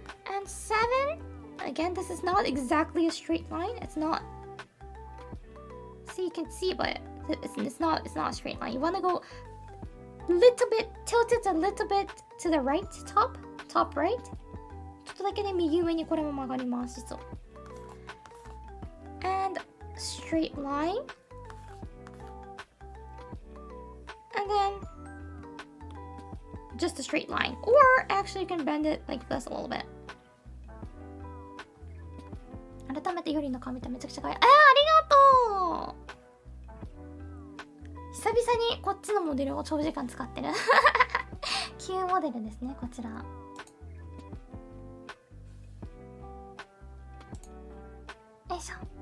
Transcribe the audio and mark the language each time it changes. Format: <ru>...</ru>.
<en>And seven, again, this is not exactly a straight line. It's not. See, you can see, but it's not a straight line. You want to go little bit, tilt it a little bit to the right, top right.</en> <ja>ちょっとだけね、右上にこれも曲がります、実は。</ja> <en>And straight line. And then just a straight line. Or actually you can bend it like this a little bit.</en> <ja>改めてよりの顔見ためちゃくちゃ可愛い。ありがとう。久々にこっちのモデルを長時間使ってる。旧モデルですね、こちら。よいしょ。</ja>